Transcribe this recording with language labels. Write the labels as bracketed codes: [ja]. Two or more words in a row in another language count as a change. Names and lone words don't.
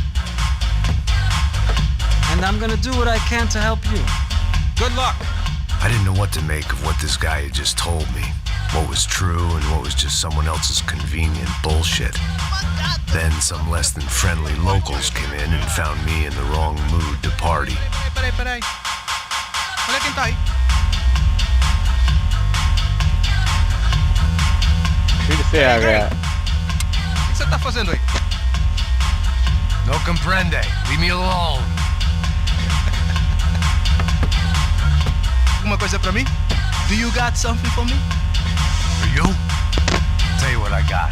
[en] And I'm gonna do what I can to help you. Good luck. I didn't know what to make of what this guy had just told me. What was true and what was just someone else's convenient bullshit. Then some less than friendly locals came in and found me in the wrong mood to party. [pt] Peraí. Olha quem tá aí. [hi] फिर से आ गया. [pt] O que você tá fazendo aí? [es] No comprende. [en] Leave me alone. [pt] Alguma coisa pra mim? [en] Do you got something for me? For you? Tell you what I got.